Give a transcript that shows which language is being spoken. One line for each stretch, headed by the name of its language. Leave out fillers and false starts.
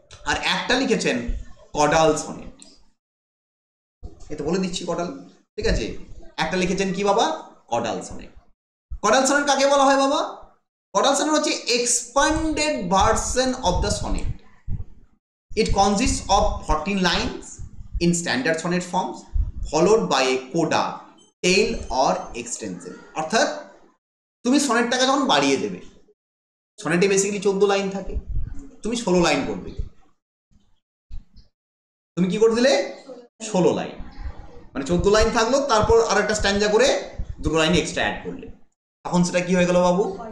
Bangla: আর একটা লিখেছেন caudal sonnet. এটা বলে দিচ্ছি কডাল, ঠিক আছে। একটা লিখেছেন কি বাবা? Caudal sonnet. কডাল সনেট কাকে বলা হয় বাবা?
English: caudal sonnet
Bangla: হচ্ছে
English: Expanded version of the sonnet. It consists of 14 lines in standard sonnet forms followed by a coda, tail or extension।
Bangla: অর্থাৎ তুমি সনেটটাকে যখন বাড়িয়ে দেবে, সনেটে বেসিক্যালি 14 লাইন থাকে, তুমি 16 লাইন করবে। তুমি কি করে দিলে? 16 লাইন, মানে 14 লাইন থাকলো, তারপর আর একটা স্ট্যান্জা করে 2 লাইন এক্সট্রা অ্যাড করলে, তখন সেটা কি হয়ে গেল বাবু?